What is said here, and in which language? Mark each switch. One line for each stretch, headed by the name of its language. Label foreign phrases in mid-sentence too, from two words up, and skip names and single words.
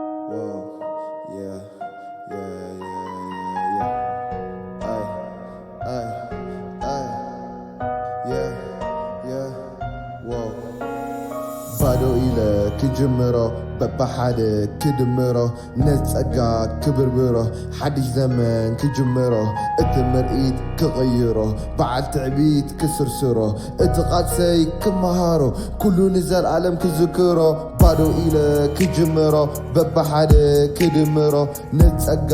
English: Whoa, yeah, yeah, yeah, yeah, yeah. Ay, yeah, yeah, whoa.
Tigrinya: ባዶ ኢለ ክጅምሮ በባሓደ ክድምሮ ነፀጋ ክብርብሮ ሓድሽ ዘመን ክጅምሮ እቲ ምርኢት ክቕይሮ በዓል ትዕቢት ክስርስሮ እቲ ቓልሰይ ክመሃሮ ኩሉ ንዘለዓለም ክዝክሮ ባዶ ኢለ ክጅምሮ በባሓደ ክድምሮ ነፀጋ